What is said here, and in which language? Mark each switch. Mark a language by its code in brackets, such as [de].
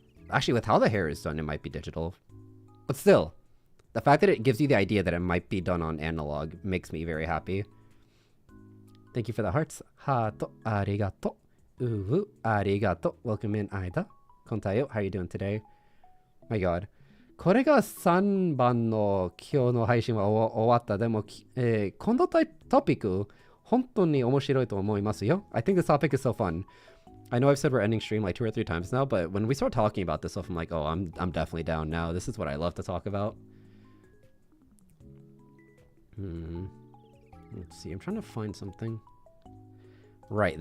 [en] Actually, with how the hair is done, it might be digital. But still, the fact that it gives you the idea that it might be done on analog makes me very happy. Thank you for the hearts. Hato, arigato. Uwu, arigato. Welcome in, Aida. Kontayo, how are you doing today? My god. [ja] これが3番の今日の配信は終わった。でも、このトピック、本当に面白いと思いますよ。 [en] I think this topic is so fun. I know I've said we're ending stream like 2 or 3 times now, but when we start talking about this stuff, I'm like, oh, I'm definitely down now. This is what I love to talk about. Let's see. I'm trying to find something. Right.